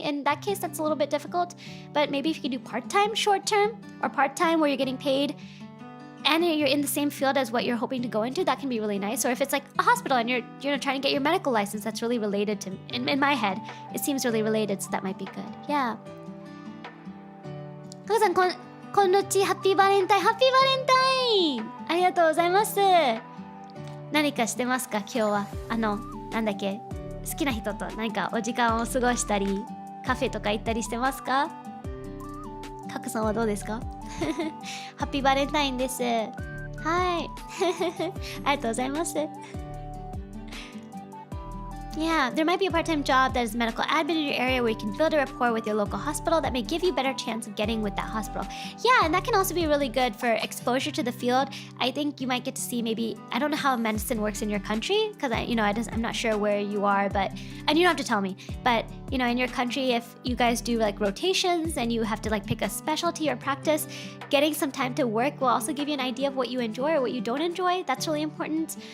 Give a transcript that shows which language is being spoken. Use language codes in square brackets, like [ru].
[en] In that case, that's a little bit difficult. But maybe if you could do part-time short-term, or part-time where you're getting paid and you're in the same field as what you're hoping to go into, that can be really nice. Or if it's like a hospital and you're trying to get your medical license, that's really related to, in my head, it seems really related, so that might be good. Yeah. [ja] かこさん、こんにちは、ハッピーバレンタイン、ハッピーバレンタイン、ありがとうございます。何かしてますか今日は。なんだっけ、好きな人と何かお時間を過ごしたり、カフェとか行ったりしてますか？カクさんはどうですか？ハッピーバレンタインです。はい。ありがとうございます。 [en] Yeah, there might be a part-time job that is medical admin in your area where you can build a rapport with your local hospital that may give you a better chance of getting with that hospital. Yeah, and that can also be really good for exposure to the field. I think you might get to see maybe, I don't know how medicine works in your country, because I'm not sure where you are, but, and you don't have to tell me, but in your country, if you guys do like rotations and you have to like pick a specialty or practice, getting some time to work will also give you an idea of what you enjoy or what you don't enjoy. That's really important.